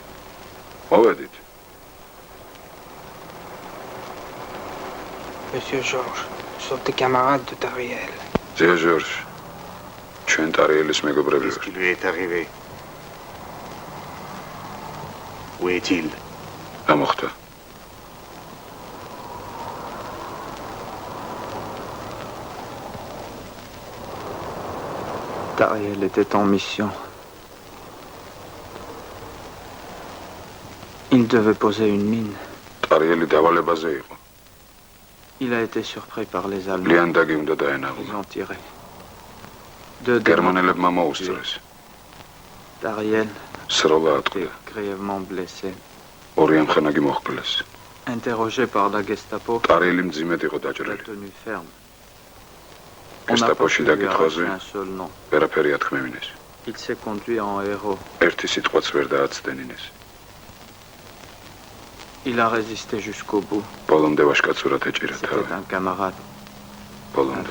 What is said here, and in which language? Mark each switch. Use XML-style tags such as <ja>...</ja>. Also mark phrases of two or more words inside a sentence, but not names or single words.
<ka>მოვედით.</ka> <fr>Monsieur Georges, nous sommes des camarades de Tariel.</fr> <ka>ძია ჟორჟ, ჩვენ ტარიელის მეგობრები</ka> <fr>Qu'est-ce</fr> <ka>ვართ.</ka> <fr>qui lui est arrivé? Où est-il?</fr> <ka>რა მოხდა?</ka> <fr>Tariel était en mission. Il devait poser une mine.</fr> <ka>ტარიელი დავალებაზე იყო.</ka> <fr>Il a été surpris par les Allemands.</fr> <ka>ლიანდაგი უნდა</ka> <fr>Ils</fr> <ka>დაენახა.</ka> <fr>ont tiré. Deux</fr> <ka>გერმანელებმა მოუსწრეს.</ka> <fr>Tariel</fr> <ka>სროლა</ka> <fr>était</fr> <ka>ატყდა.</ka> <fr>grièvement blessé.</fr> <ka>ორი ამხანაგი მოხკლეს.</ka> <fr>Interrogé par la Gestapo,</fr> <ka>ტარიელი მძიმედ იყო</ka> <fr>il a</fr> <ka>დაჭრილი.</ka> <fr>tenu ferme. On n'a pas</fr> <ka>გესტაპოში</ka> <fr>pu lui</fr> <ka>დაკითხვაზე</ka> <fr>arracher un seul nom.</fr> <ka>ვერაფერი ათქმევინეს.</ka> <fr>Il s'est conduit en héros.</fr> <ka>ერთი სიტყვაც ვერ დააცდენინეს.</ka> <fr>Il a résisté jusqu'au bout.</fr> <ka>ბოლომდე ვაშკაცურად ეჭირა თავი.</ka> <fr>C'était un camarade, un</fr> <ka>ბოლომდე.</ka>